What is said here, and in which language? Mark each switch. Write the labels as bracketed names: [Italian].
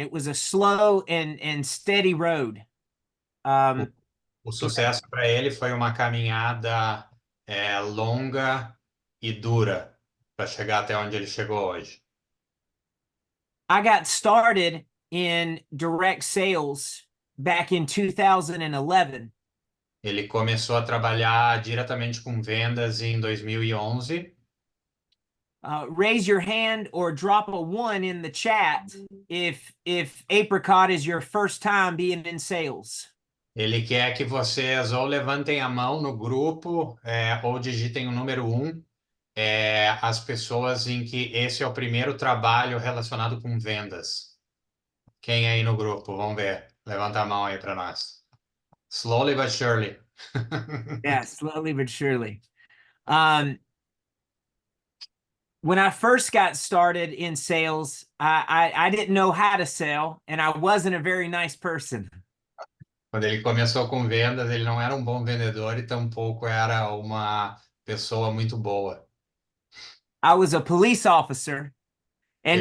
[English] It was a slow and steady road. [Portuguese] O sucesso para ele foi uma caminhada longa e dura para chegar até onde ele chegou hoje. [English] I got started in direct sales back in 2011. [Portuguese] Ele começou a trabalhar diretamente com vendas em 2011. [English] Raise your hand or drop a 1 in the chat if Apricot is your first time being in sales. [Portuguese] Ele quer que vocês ou levantem a mão no grupo, ou digitem o número 1, as pessoas em que esse é o primeiro trabalho relacionado com vendas. Quem aí no grupo? Vamos ver. Levanta a mão aí para nós. [English] Slowly but surely. Yeah, slowly but surely. Um, when I first got started in sales, I didn't know how to sell, and I wasn't a very nice person. [Portuguese] Quando ele começou com vendas, ele não era um bom vendedor e tampouco era uma pessoa muito boa. [English] I was a police officer, and